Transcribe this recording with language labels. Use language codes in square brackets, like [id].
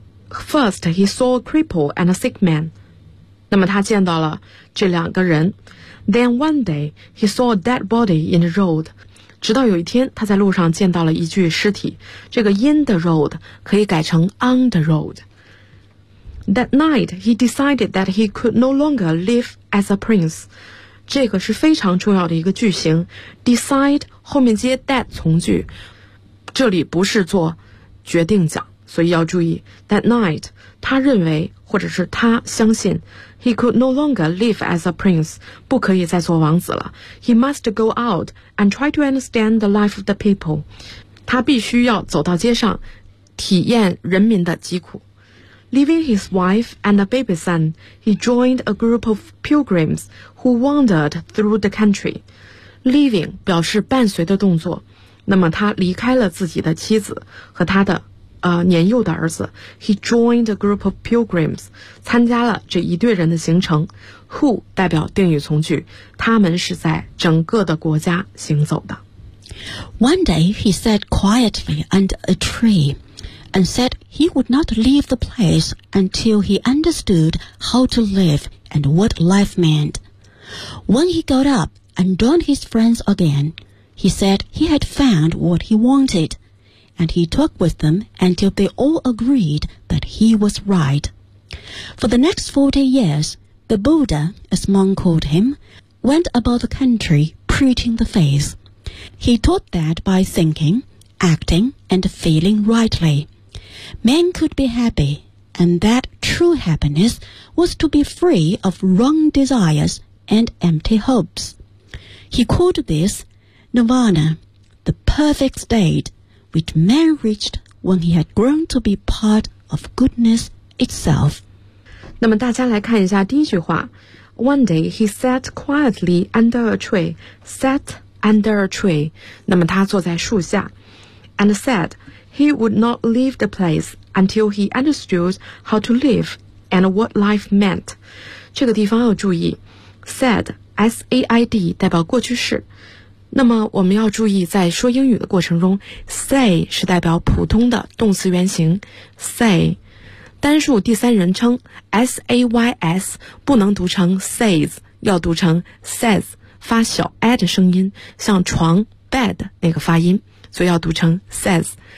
[en] First he saw a cripple and a sick man， [zh] 那么他见到了这两个人。 [en] Then one day he saw a dead body in the road， [zh] 直到有一天他在路上见到了一具尸体。这个 [en] in the road [zh] 可以改成 [en] on the road。 That night, he decided that he could no longer live as a prince. [zh] 这个是非常重要的一个句型。 Decide 后面接 that 从句，这里不是做决定讲，所以要注意。 [en] That night, [zh] 他认为或者是他相信 [en] he could no longer live as a prince， [zh] 不可以再做王子了。 [en] He must go out and try to understand the life of the people. [zh] 他必须要走到街上，体验人民的疾苦。 [en] Leaving his wife and a baby son, he joined a group of pilgrims who wandered through the country. [zh] Leaving 表示伴随的动作，那么他离开了自己的妻子和他的年幼的儿子。 [en] He joined a group of pilgrims， [zh] 参加了这一队人的行程。 Who 代表定语从句，他们是在整个的国家行走的。 [en] One day he sat quietly under a tree. And said he would not leave the place until he understood how to live and what life meant. When he got up and joined his friends again, he said he had found what he wanted, and he talked with them until they all agreed that he was right. For the next 40 years, the Buddha, as monk called him, went about the country preaching the faith. He taught that by thinking, acting, and feeling rightly. Men could be happy, and that true happiness was to be free of wrong desires and empty hopes. He called this Nirvana, the perfect state which man reached when he had grown to be part of goodness itself. [zh] 那么大家来看一下第一句话。 [en] One day he sat quietly under a tree, sat under a tree, [zh] 那么他坐在树下 [en] and said,He would not leave the place until he understood how to live and what life meant. [zh] 这个地方要注意 ,said, S-A-I-D 代表过去式。那么我们要注意在说英语的过程中 ,say 是代表普通的动词原形 ,say。单数第三人称 ,S-A-Y-S, 不能读成 says, 要读成 says, 发小 a 的声音像床 ,bed 那个发音所以要读成 says。